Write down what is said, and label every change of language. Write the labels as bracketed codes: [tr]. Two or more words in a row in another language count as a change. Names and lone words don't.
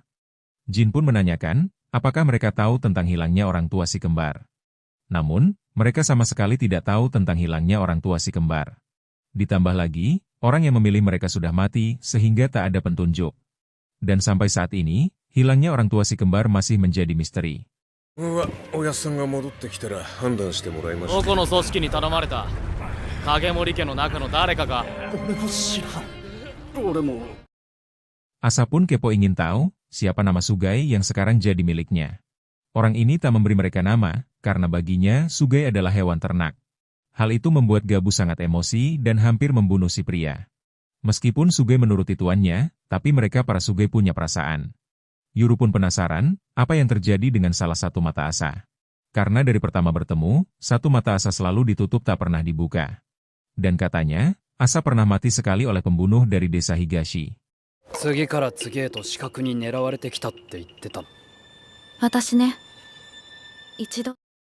[id] Jin pun menanyakan, apakah mereka tahu tentang hilangnya orang tua si kembar. Namun, mereka sama sekali tidak tahu tentang hilangnya orang tua si kembar. Ditambah lagi, orang yang memilih mereka sudah mati sehingga tak ada petunjuk. Dan sampai saat ini, hilangnya orang tua si kembar masih menjadi misteri. [ja] おやっさんが戻ってきたら判断してもらいましどこの組織に頼まれた。影森家の中の誰かが。俺も知らん。俺も。 [id] Asa pun kepo ingin tahu, siapa nama Sugai yang sekarang jadi miliknya. Orang ini tak memberi mereka nama, karena baginya Sugai adalah hewan ternak. Hal itu membuat Gabu sangat emosi dan hampir membunuh si pria. Meskipun Sugai menuruti tuannya, tapi mereka para Sugai punya perasaan. Yuru pun penasaran, apa yang terjadi dengan salah satu mata Asa. Karena dari pertama bertemu, satu mata Asa selalu ditutup tak pernah dibuka. Dan katanya, Asa pernah mati sekali oleh pembunuh dari desa Higashi. [ja] 次から次へと死角に狙われてきたって言ってた。私ね、一度